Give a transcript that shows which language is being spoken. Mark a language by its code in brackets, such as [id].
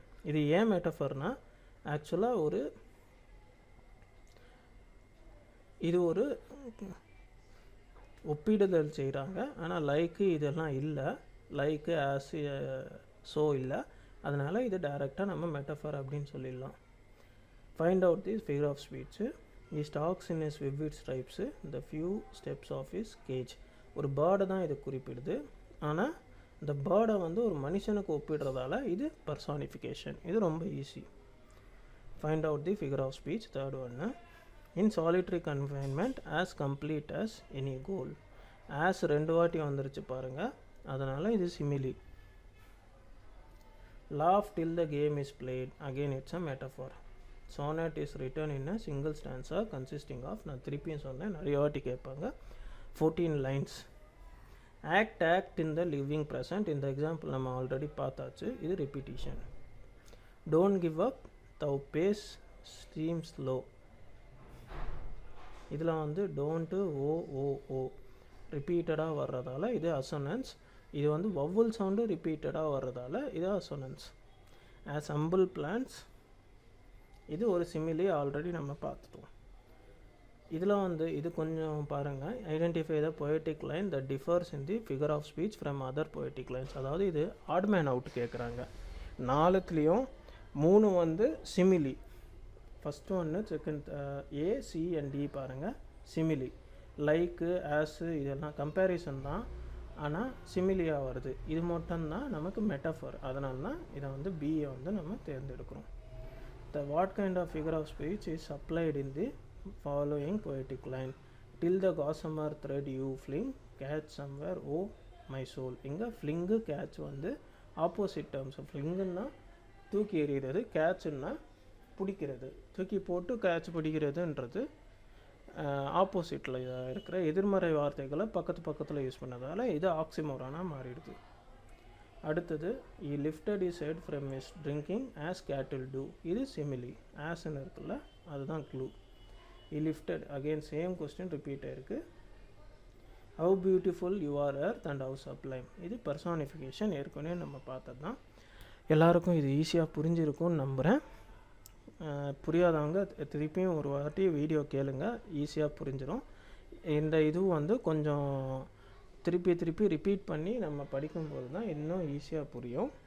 [ta] இது ஏன் மெட்டஃபர்னா, ஆக்சுவலாக இது ஒரு ஒப்பிடுதல் செய்கிறாங்க. ஆனால் லைக்கு இதெல்லாம் இல்லை, லைக்கு ஆஸ் ஸோ இல்லை. அதனால் இது டைரெக்டாக நம்ம மெட்டஃபர் அப்படின்னு சொல்லிடலாம். [en] Find out the figure of speech. He stalks in his vivid stripes the few steps of his cage. [ta] ஒரு பேர்டை தான் இது குறிப்பிடுது. ஆனால் இந்த பேர்டை வந்து ஒரு மனுஷனுக்கு ஒப்பிடுறதால இது பர்சானிஃபிகேஷன். இது ரொம்ப easy. [en] Find out the figure of speech. Third ஒன்று, in solitary confinement as complete as any goal. [ta] ஆஸ் 2 வாட்டி வந்துருச்சு பாருங்கள், அதனால் இது சிமிலி. [en] Laugh till the game is played. Again it's a metaphor. Sonnet is written in a single stanza consisting of, [ta] நான் திருப்பியும் சொன்னேன், நிறைய வாட்டி கேட்பாங்க, [en] 14 lines. Act in the living present. [ta] இந்த எக்ஸாம்பிள் நம்ம ஆல்ரெடி பார்த்தாச்சு, இது repetition. [en] Don't give up, thou pace seems low. [ta] இதில் வந்து டோன்ட்டு ஓ ரிப்பீட்டடாக வர்றதால இது அசோனன்ஸ். இது வந்து வவ்வல் சவுண்டு ரிப்பீட்டடாக வர்றதால இது அசோனன்ஸ். ஆஸ் ஹம்பிள் பிளான்ஸ், இது ஒரு சிமிலி, ஆல்ரெடி நம்ம பார்த்துட்டோம். இதில் வந்து இது கொஞ்சம் பாருங்கள். [en] Identify the poetic line that differs in the figure of speech from other poetic lines. [ta] அதாவது இது ஆட் மேன் அவுட் கேட்குறாங்க. 4த்துலேயும் 3 வந்து சிமிலி. ஃபஸ்ட்டு ஒன்று, second A, C and D பாருங்கள் சிமிலி. லைக்கு, ஆஸு இதெல்லாம் கம்பேரிசன் தான், ஆனால் சிமிலியாக வருது. இது மட்டும்தான் நமக்கு மெட்டஃபர். அதனால தான் இதை வந்து பிஏ வந்து நம்ம தேர்ந்தெடுக்கிறோம். [en] The what kind of figure of speech is applied in the following poetic line? Till the gossamer thread you fling, catch somewhere, oh my soul. [ta] இங்கே ஃப்ளிங்கு கேட்ச் வந்து ஆப்போசிட் டேர்ம்ஸ். ஃப்ளிங்குன்னா தூக்கி எறிகிறது, கேட்சுன்னா பிடிக்கிறது. தூக்கி போட்டு கேட்ச் பிடிக்கிறதுன்றது ஆப்போசிட்டில் இருக்கிற எதிர்மறை வார்த்தைகளை பக்கத்தில் யூஸ் பண்ணதால் இது ஆக்சிமோரானாக மாறிடுது. [en] அடுத்தது, he lifted his head from his drinking as cattle do. [ta] இது சிமிலி. ஆஸ்ன்னு இருக்குல்ல, அதுதான் clue. [en] he lifted, again same question repeat ஆயிருக்கு. how beautiful you are earth and how sublime. [ta] இது பர்சானிஃபிகேஷன், ஏற்கனவே நம்ம பார்த்தது தான். எல்லாருக்கும் இது ஈஸியாக புரிஞ்சிருக்கும்னு நம்புகிறேன். புரியாதவங்க திருப்பியும் ஒரு வாட்டி வீடியோ கேளுங்க, ஈஸியாக புரிஞ்சிடும். இந்த இதுவும் வந்து கொஞ்சம் திருப்பி ரிப்பீட் பண்ணி நம்ம படிக்கும்போது தான் இன்னும் ஈஸியாக புரியும்.